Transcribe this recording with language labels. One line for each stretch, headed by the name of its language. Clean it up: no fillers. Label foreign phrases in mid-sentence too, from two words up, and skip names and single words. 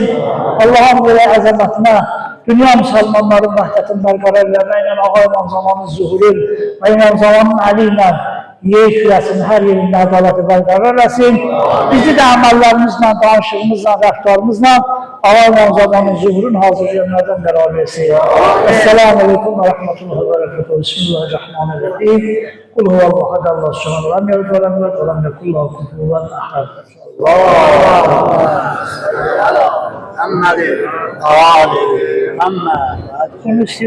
Azerbaijani: Allah'ım verək əzəmətinə dünya müsəlmanların vəhdətini bərqərar eləməklə Ağa İmam Zamanın zuhuru və İmam Zamanın əli ilə yer kürəsinin hər yerində ədaləti bərqərar eləsin. Bizi də əməllərimizlə, danışığımızla, rəftarımızla Ağa İmam Zamanın zuhurun hazır yerlərdən qərar versin.
Arabic: السلام عليكم ورحمة الله ورحمة الله. بسم الله الرحمن الرحيم. قل هو الله أحد الله الصمد, لم يلد ولم يولد ولم يكن له كفوا أحد.
Azerbaijani: Allah'a emanet olun.